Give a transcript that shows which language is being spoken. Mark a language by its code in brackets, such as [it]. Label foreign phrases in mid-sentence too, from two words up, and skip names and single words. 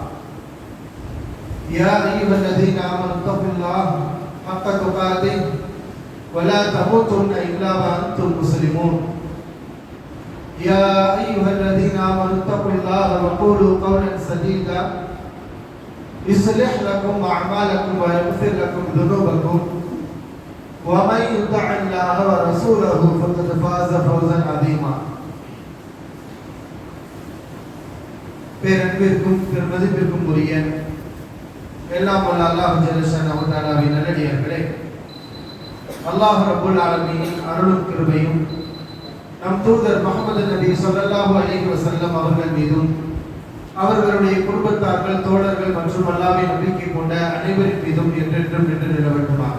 [ar] يا أيها الذين آمنوا اتقوا الله حق تقاته ولا تموتن إلا وأنتم مسلمون يا أيها الذين آمنوا اتقوا الله وقولوا قولا سديدا يصلح لكم أعمالكم ويغفر لكم ذنوبكم ومن يطع الله ورسوله فقد فاز فوزا عظيما. [ta] பேரன்பிற்கும் பெருமதிப்பிற்கும் உரிய எல்லாம் வல்ல [ar] அல்லாஹ் ஜல்லஷானஹு தஆலாவின் [ta] நல்லடியார்களே, [ar] அல்லாஹ் ரப்பல் ஆலமீனின் [ta] அருளும் கிருபையும் நம் தூதர் முஹம்மது நபி [ar] ஸல்லல்லாஹு அலைஹி வஸல்லம் [ta] அவர்கள் மீதும் அவர்களுடைய குடும்பத்தார்கள், தோழர்கள் மற்றும் அல்லாஹ்வை நம்பிக்கை கொண்ட அனைவரின் மீதும் என்றென்றும் நின்று நிலவட்டுமாக.